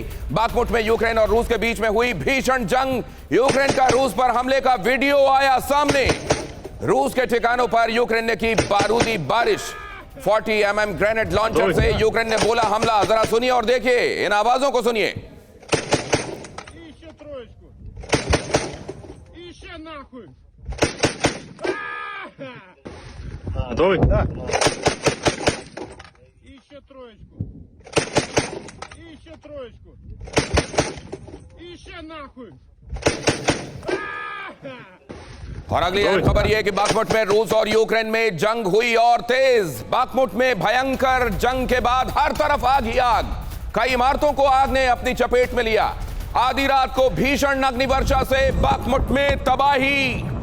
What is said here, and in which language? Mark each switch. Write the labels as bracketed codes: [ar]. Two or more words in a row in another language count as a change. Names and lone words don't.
[hi] बाखमुट में यूक्रेन और रूस के बीच में हुई भीषण जंग। यूक्रेन का रूस पर हमले का वीडियो आया सामने। रूस के ठिकानों पर यूक्रेन ने की बारूदी बारिश। 40 mm [en] grenade launcher [hi] से यूक्रेन ने बोला हमला। जरा सुनिए और देखिए, इन आवाजों को सुनिए। [ru] Готовый? Да. Еще троечку. Еще троечку. Еще нахуй. [hi] और अगली अहम खबर यह कि बाखमुट में रूस और यूक्रेन में जंग हुई और तेज। बाखमुट में भयंकर जंग के बाद हर तरफ आग ही आग। कई इमारतों को आग ने अपनी चपेट में लिया। आधी रात को भीषण अग्निवर्षा से बाखमुट में तबाही।